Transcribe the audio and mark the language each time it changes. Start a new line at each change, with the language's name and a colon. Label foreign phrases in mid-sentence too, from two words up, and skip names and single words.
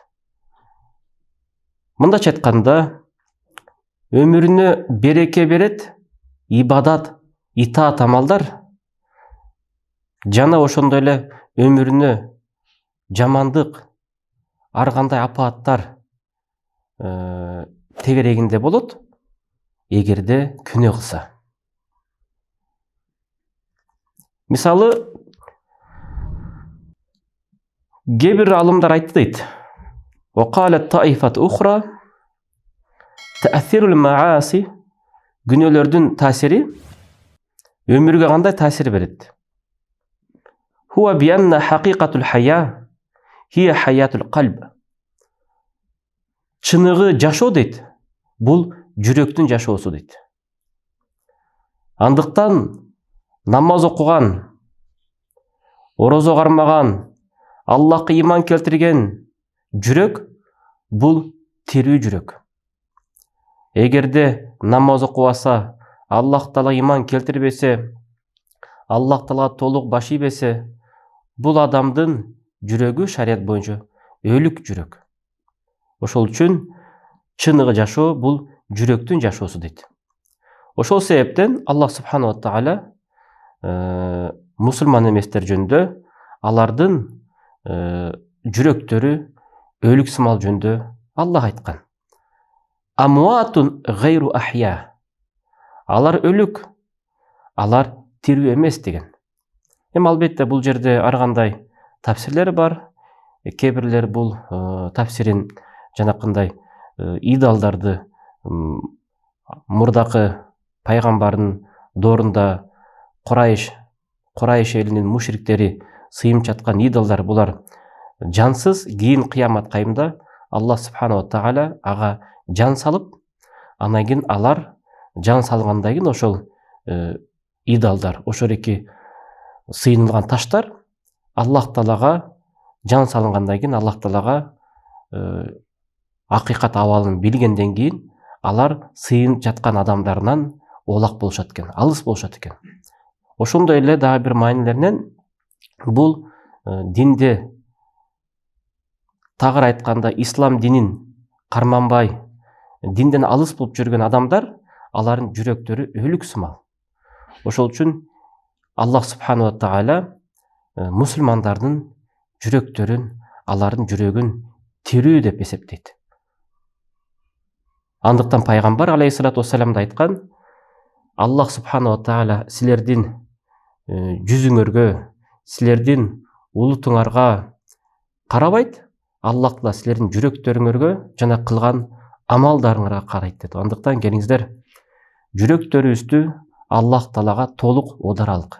Kyrgyz: Мындача айтканда, өмүрүнө береке берет, ибадат, итаат амалдар, жана ошондой эле өмүрүнө жамандык, ар кандай апааттар тегерегинде болот, эгерде күнөө кылса. Мисалы, кээ бир алымдар айтты дейт.
Arabic: وقالت طائفة أخرى تأثير المعاصي,
Kyrgyz: күнөөлөрдүн таасири өмүргө кандай таасир берет?
Arabic: هو بأن حقيقة الحياة هي حياة القلب.
Kyrgyz: Чыныгы жашоо дейт, бул жүрөктүн жашоосу дейт. Андыктан намаз окуган, орозо кармаган, Аллахка иман келтирген жүрөк бул тирүү жүрөк. Эгерде намаз окубаса, Аллах Таала иман келтирбесе, Аллах Таала толук баш ийбесе, бул адамдын жүрөгү шарият боюнча өлүк жүрөк. Ошол үчүн чыныгы жашоо бул жүрөктүн жашоосу дейт. Ошол себептен
Arabic: الله سبحانه وتعالى
Kyrgyz: мусулман эместер жөнүндө алардын жүрөктөрү өлүк сымал жөнүндө Аллах айткан.
Arabic: أموات غير أحياء.
Kyrgyz: Алар өлүк, алар тирүү эмес деген. Албетте бул жерде ар кандай тафсирлер бар. Кээ бирлер бул тафсирин жанакындай идалдарды мурдакы пайгамбардын доорунда Курайш элинин мушриктери сыйым чаткан идалдар, булар жансыз, кийин кыямат кайымда
Arabic: الله سبحانه وتعالى
Kyrgyz: ага жан салып, андан кийин алар жан салгандан кийин ошол идалдар, ошол эки сыйынылган таштар Аллах Таалага жан салынгандан кийин Аллах Таалага акыйкат абалын билгенден кийин алар сыйын жаткан адамдарынан олак болушат экен, алыс болушат экен. Ошондой эле дагы бир маанилеринен бул динде, тагыр айтканда ислам динин карманбай, динден алыс болуп жүргөн адамдар, алардын жүрөктөрү өлүк сымал. Ошол үчүн
Arabic: الله سبحانه وتعالى
Kyrgyz: мусулмандардын жүрөктөрүн, алардын жүрөгүн тирүү деп эсептейт. Андыктан пайгамбар
Arabic: عليه الصلاة والسلام
Kyrgyz: да айткан,
Arabic: الله سبحانه وتعالى
Kyrgyz: силердин жүзүңөргө, силердин улутуңарга карабайт, Аллах Таала силердин жүрөктөрүңөргө жана кылган амалдарыңарга карайт dedi. Андыктан келиңиздер, жүрөктөрүбүздү Аллах Таалага толук оодаралык.